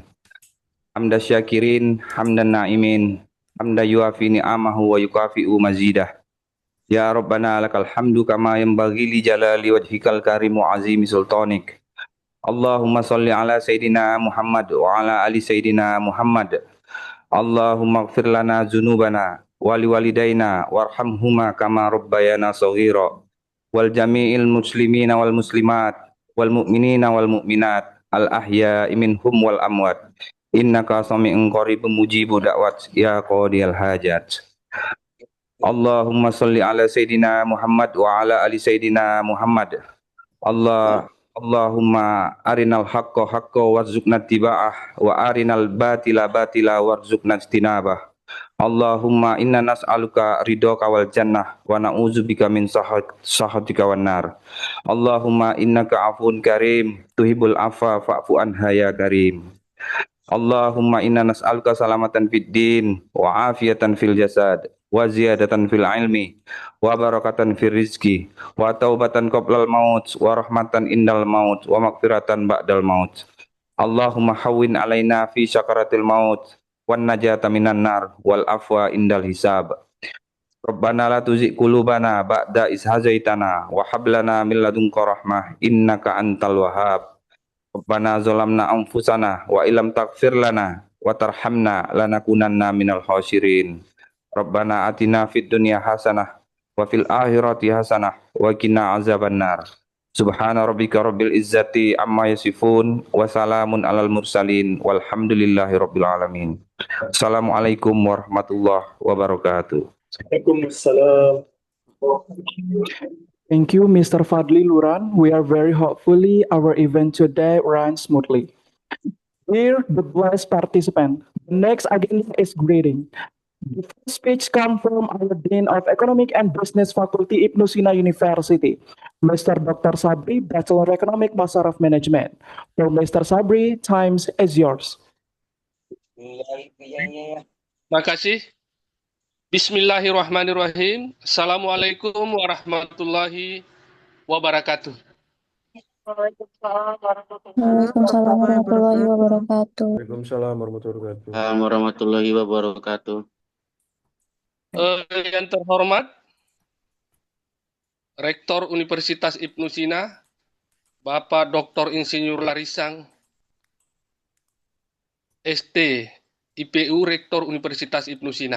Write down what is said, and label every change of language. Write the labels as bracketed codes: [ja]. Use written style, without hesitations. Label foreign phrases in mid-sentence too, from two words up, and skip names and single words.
[ar] حمد الشاكرين، حمد الناعمين، حمدا يوافي نعمه ويكافئ مزيده. يا ربنا لك الحمد كما ينبغي لجلال وجهك الكريم عظيم سلطانك. اللهم صل على سيدنا محمد وعلى آل سيدنا محمد. اللهم اغفر لنا ذنوبنا ولوالدينا وارحمهما كما ربيانا صغيرا ولجميع المسلمين والمسلمات والمؤمنين والمؤمنات الأحياء منهم والأموات إنك سميع قريب مجيب الدعوات يا قاضي الحاجات. اللهم صل على سيدنا محمد وعلى آل سيدنا محمد. اللهم أرنا الحق حقا وارزقنا اتباعه وأرنا الباطل باطلا وارزقنا اجتنابه. اللهم إنا نسألك رضاك والجنة ونعوذ بك من سخطك والنار. اللهم إنك عفو كريم تحب العفو فاعف عنا يا كريم. اللهم إنا نسألك سلامة في الدين وعافية في الجسد وزيادة في العلم وبركة في الرزق وتوبة قبل الموت ورحمة عند الموت ومغفرة بعد الموت. اللهم هون علينا في سكرات الموت والنجاة من النار والعفو عند الحساب. ربنا لا تزغ قلوبنا بعد إذ هديتنا وهب لنا من لدنك رحمة إنك أنت الوهاب. ربنا ظلمنا أنفسنا وإن لم تغفر لنا وترحمنا لنكونن من الخاسرين. ربنا آتنا في الدنيا حسنة وفي الآخرة حسنة وقنا عذاب النار. سبحان ربك رب العزة عما يصفون وسلام على المرسلين والحمد لله رب العالمين. السلام عليكم ورحمة الله وبركاته. وعليكم السلام. [en] Thank you, Mr. Fadli Luran. We are very hopefully our event today runs smoothly. Dear the blessed participant, the next agenda is greeting. The first speech comes from our Dean of Economic and Business Faculty, Ibnu Sina University, Mr. Dr. Sabri, Bachelor Economic, Master of Management. For Mr. Sabri, times is yours. [id] Makasih. [ar] بسم الله الرحمن الرحيم. السلام عليكم ورحمة الله وبركاته. وعليكم السلام ورحمة الله وبركاته. وعليكم السلام ورحمة الله وبركاته. ورحمة الله وبركاته. [id] Yang terhormat Rektor Universitas Ibnu Sina, Bapak Dr. Insinyur Larisang, ST, IPU Rektor Universitas Ibnu Sina.